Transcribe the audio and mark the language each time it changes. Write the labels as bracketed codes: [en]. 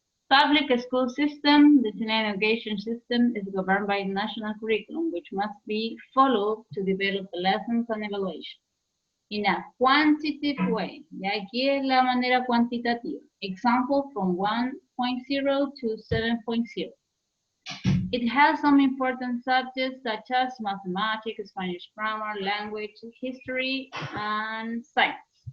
[en] Public school system, the Chilean education system is governed by national curriculum, which must be followed to develop the lessons and evaluation in a quantitative way. [es] Y aquí es la manera cuantitativa. [en] Example from 1.0 to 7.0. It has some important subjects such as mathematics, Spanish grammar, language, history, and science.